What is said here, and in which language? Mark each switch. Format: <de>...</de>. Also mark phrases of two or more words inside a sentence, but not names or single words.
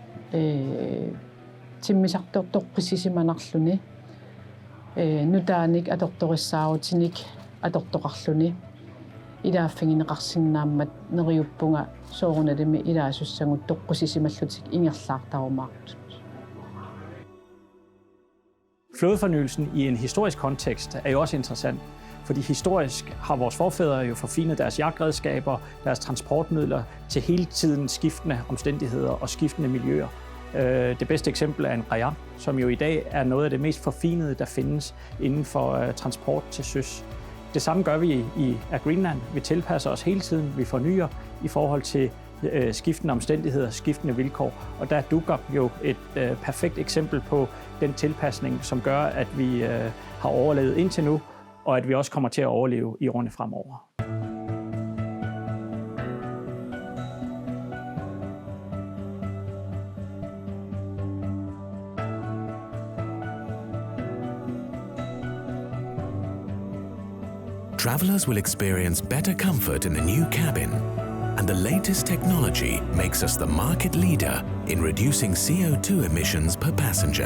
<kl>timmisartortoqqissisimanarluni nutaanik atortorissaarutinik atortorarluni ilaaffigineqarsinnaammat neriuppunga soorunalimi ilaasussagut toqqusisimallutik ingerlaartarumaartut.</kl> <da>Flådefornyelsen i en historisk kontekst er jo også interessant, fordi historisk har vores forfædre jo forfinet deres jagtredskaber, deres transportmidler til hele tiden skiftende omstændigheder og skiftende miljøer. Det bedste eksempel er en rajam, som jo i dag er noget af det mest forfinede, der findes inden for transport til søs. Det samme gør vi i Greenland. Vi tilpasser os hele tiden, vi fornyer i forhold til skiftende omstændigheder, skiftende vilkår. Og der er Tuukkaq jo et perfekt eksempel på den tilpasning, som gør, at vi har overlevet indtil nu, og at vi også kommer til at overleve i årene fremover.</da> <en>Travelers will experience better comfort in the new cabin, and the latest technology makes us the market leader in reducing CO2 emissions per passenger.</en>